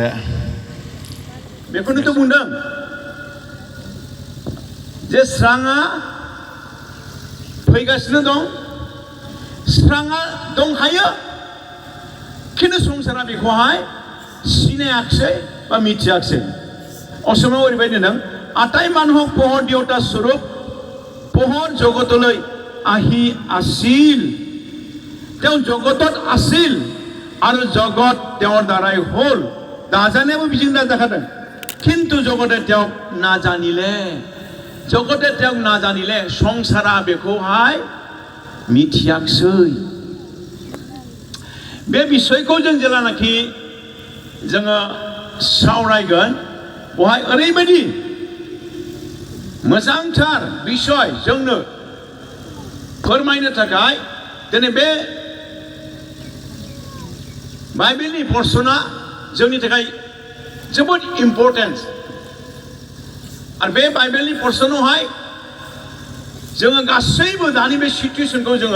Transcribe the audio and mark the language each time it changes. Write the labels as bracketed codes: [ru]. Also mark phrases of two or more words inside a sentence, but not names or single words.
[brx] बेखौनोथ' बुंदों जे स्राङा फैगासिनो दं स्राङा दंखायो खिन्थु संसारा बेखौहाय सिनायाखिसै बा मिथियाखिसै असमाव ओरैबायदि होनदों [as] আটায় মানুহক পোহৰ দেৱতা স্বৰূপ পোহৰ जगतলৈ আহি আছিল তেওঁ জগতত আছিল আৰু জগত তেওঁৰ দ্বাৰাই হ'ল [brx] दाजानेउ बिजिं दाजाखादों [as] কিন্তু জগতে তেওঁক নাজানিলে জগতে তেওঁক নাজানিলে [brx] সংসাरा बेखौहाय मिथियाखिसै बे बिसयखौ जों जेलानाखि जोङो सावरायगोन बेवहाय ओरैबायदि मोजांथार बिसय जोंनो फोरमायनो थाखाय दिनै बे बाइबेलनि पर्सना जोंनि थाखाय जोबोद इम्पर्टेन्ट आरो बे बाइबेलनि पर्सनावहाय जोङो गासैबो दानि बे सिचुएसनखौ